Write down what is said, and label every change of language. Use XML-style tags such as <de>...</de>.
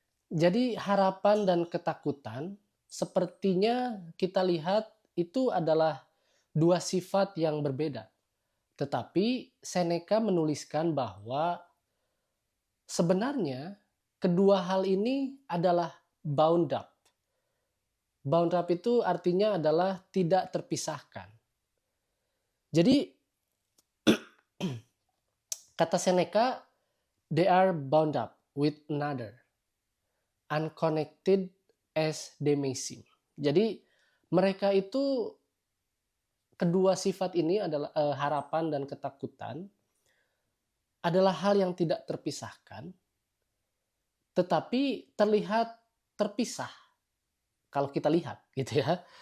<id>Jadi harapan dan ketakutan sepertinya kita lihat itu adalah dua sifat yang berbeda. Tetapi Seneca menuliskan bahwa sebenarnya kedua hal ini adalah bound up. Bound up itu artinya adalah tidak terpisahkan. Jadi kata Seneca,</id> <en>they are bound up with another, unconnected as they may seem.</en> <id>Jadi mereka itu, kedua sifat ini adalah harapan dan ketakutan, adalah hal yang tidak terpisahkan, tetapi terlihat terpisah kalau kita lihat, gitu ya.</id>